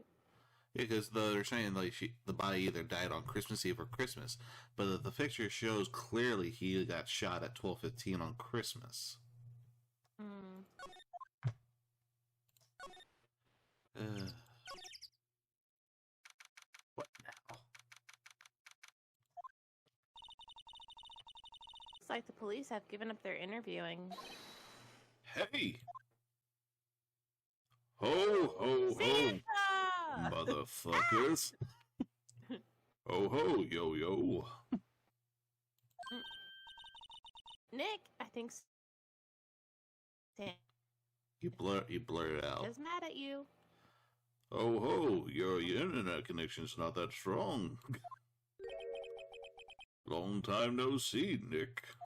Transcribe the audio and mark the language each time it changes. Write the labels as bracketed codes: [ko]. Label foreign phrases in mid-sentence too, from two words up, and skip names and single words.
[en] Yeah, because they're saying like the body either died on Christmas Eve or Christmas, but the picture shows clearly he got shot at 12:15 on Christmas. What now? Looks like the police have given up their interviewing. Hey! Ho, ho, ho! Motherfuckers! Ho, ho, yo, yo! Nick, I think Sam You blurt it out. is mad at you. Oh ho, your internet connection's not that strong. Long time no see, Nick.